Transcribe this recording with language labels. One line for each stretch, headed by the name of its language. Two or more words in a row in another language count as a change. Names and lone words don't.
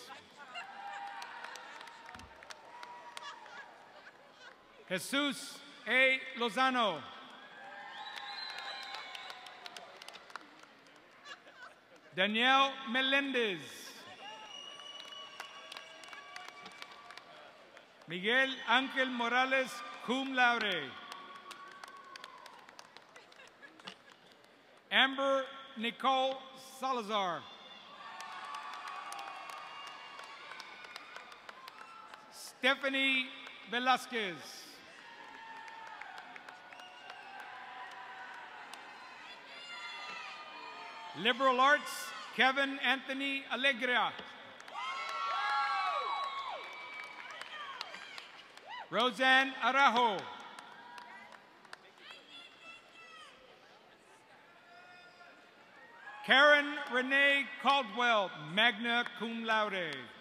English: Jesus A. Lozano. Danielle Melendez. Miguel Ángel Morales,
Latin: cum laude.
English: Amber Nicole Salazar. Stephanie Velasquez. Liberal Arts, Kevin Anthony Alegria. Roseanne Arajo. Karen Renee Caldwell,
Latin: magna cum laude.